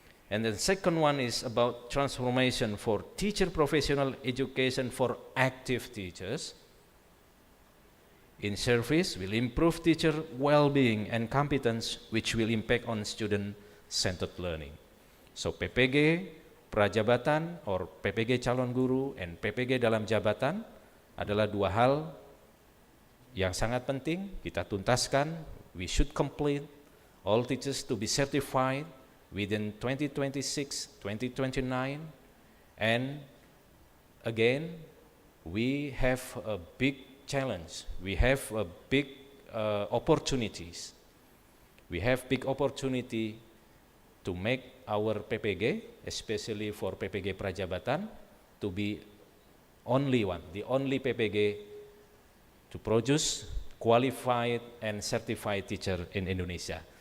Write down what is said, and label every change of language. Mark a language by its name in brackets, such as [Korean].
[English] And the second one is about transformation for teacher professional education for active teachers. In service will improve teacher well-being and competence, which will impact on student-centered learning. [Indonesian] So PPG prajabatan or PPG calon guru and PPG dalam jabatan adalah dua hal yang sangat penting kita tuntaskan. [English] We should complete all teachers to be certified within 2026, 2029, and again, we have a big challenge. We have a big opportunities. We have big opportunity to make our PPG, especially for PPG Prajabatan, to be only one, the only PPG to produce qualified and certified teacher in Indonesia.